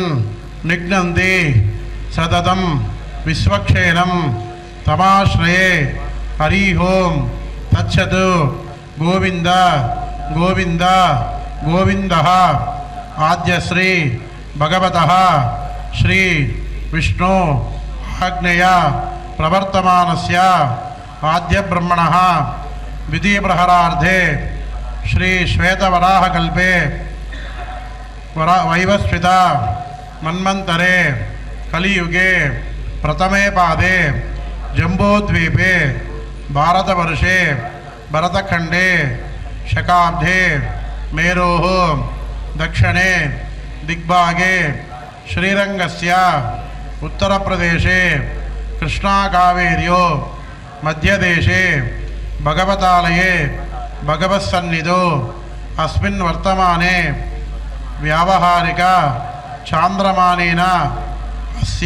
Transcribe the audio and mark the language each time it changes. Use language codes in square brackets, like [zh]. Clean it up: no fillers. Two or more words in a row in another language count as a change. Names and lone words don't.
[sa] నిఘ్నంది సతతం విశ్వక్షేణం తమాశ్రయే హరి ఓం తచ్చతు గోవింద గోవింద గోవింద ఆద్యశ్రీ భగవతః శ్రీ విష్ణు ఆజ్ఞయ ప్రవర్తమానస్య ఆద్య బ్రహ్మణః ద్వితీయప్రహరార్థే శ్రీ శ్వేతవరాహకల్పే వైవస్విత మన్వంతరే కలియుగే प्रथमे पादे जम्बोद्वीपे भारतवर्षे भरतखंडे शकाब्दे मेरोः दक्षिणे दिग्भागे श्रीरंगस्य उत्तरप्रदेशे कृष्णाकावेर्यो मध्यदेशे भगवतालये भगवत्सन्निधौ अस्मिन् वर्तमाने व्यावहारिक चांद्रमानेन अस्य